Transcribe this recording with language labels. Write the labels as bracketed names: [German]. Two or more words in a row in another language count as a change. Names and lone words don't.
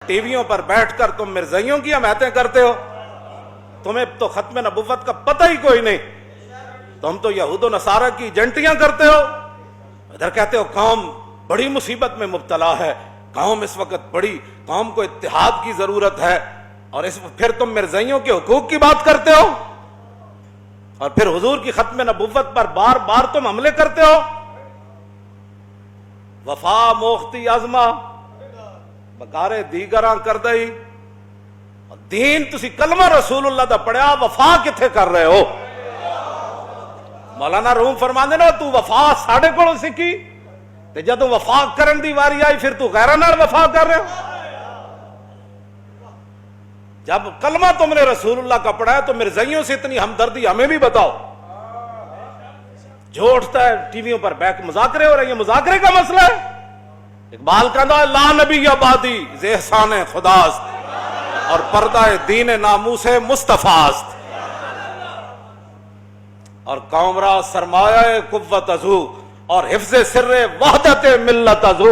[Urdu] ٹی ویوں پر بیٹھ کر تم مرزائیوں کی حمایتیں کرتے ہو، تمہیں تو ختم نبوت کا پتہ ہی کوئی نہیں، تم تو یہود و نصارہ کی ایجنٹیاں کرتے ہو، ادھر کہتے ہو قوم بڑی مصیبت میں مبتلا ہے، قوم اس وقت بڑی، قوم کو اتحاد کی ضرورت ہے، اور پھر تم مرزائیوں کے حقوق کی بات کرتے ہو، اور پھر حضور کی ختم نبوت پر بار بار تم حملے کرتے ہو۔ [Persian] وفا موختی ازما بکارے دیگراں کر دئی، [Punjabi] دین تسی کلمہ رسول اللہ دا پڑھیا، وفا کتھے کر رہے ہو؟ مولانا روم فرماندے نا تو وفا ساڑھے کولوں سیکھی تے جدوں وفا کرن دی واری آئی پھر تو غیراں نال وفا کر رہے ہو۔ [Urdu] جب کلمہ تم نے رسول اللہ کا پڑھا ہے تو مرزائیوں سے اتنی ہمدردی ہمیں بھی بتاؤ۔ جو اٹھتا ہے ٹی ویوں پر بیک مذاکرے ہو رہے ہیں، یہ مذاکرے کا مسئلہ ہے۔ اقبال کہتا ہے [Persian] لا نبی آبادی ز احسان خداست، اور پردہ دین ناموس مصطفیٰ است، اور قوم را سرمایہ قوت ازو، اور حفظ سر وحدت ملت ازو۔